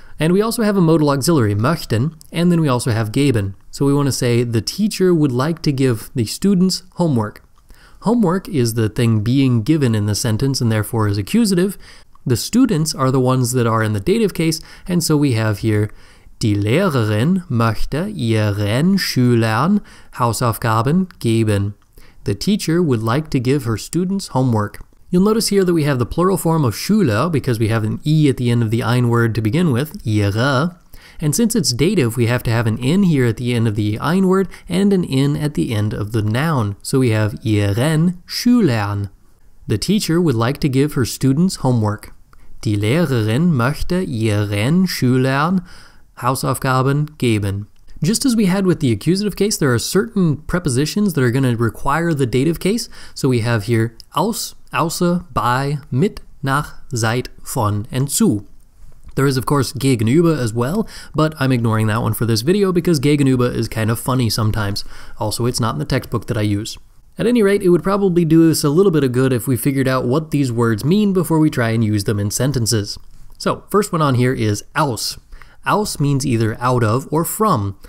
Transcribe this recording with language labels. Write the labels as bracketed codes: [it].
[en] And we also have a modal auxiliary, möchten, and then we also have geben. So we want to say the teacher would like to give the students homework. Homework is the thing being given in the sentence and therefore is accusative. The students are the ones that are in the dative case, and so we have here [de] Die Lehrerin möchte ihren Schülern Hausaufgaben geben. [en] The teacher would like to give her students homework. You'll notice here that we have the plural form of Schüler because we have an E at the end of the ein word to begin with, ihre. And since it's dative, we have to have an N here at the end of the ein word and an N at the end of the noun. So we have [de] ihren Schülern. [en] The teacher would like to give her students homework. [de] Die Lehrerin möchte ihren Schülern Hausaufgaben geben. [en] Just as we had with the accusative case, there are certain prepositions that are going to require the dative case. So we have here aus, außer, bei, mit, nach, seit, von, and zu. There is, of course, gegenüber as well, but I'm ignoring that one for this video because gegenüber is kind of funny sometimes. Also, it's not in the textbook that I use. At any rate, it would probably do us a little bit of good if we figured out what these words mean before we try and use them in sentences. So, first one on here is aus. Aus means either out of or from.